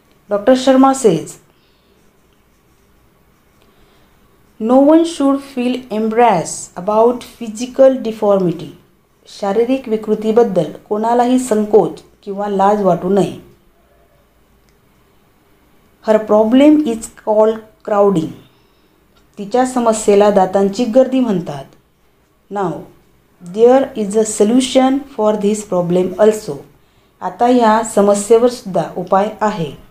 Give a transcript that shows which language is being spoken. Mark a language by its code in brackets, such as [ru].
[en] Doctor Sharma says, no one should feel embarrassed about physical deformity. [mr] शारीरिक विकृतीबद्दल कोणालाही संकोच किंवा लाज वाटू नये. [en] Her problem is called crowding. [mr] तिच्या समस्येला दातांची गर्दी म्हणतात. [en] Now there is a solution for this problem also. [mr] आता ह्या समस्येवर सुद्धा उपाय आहे.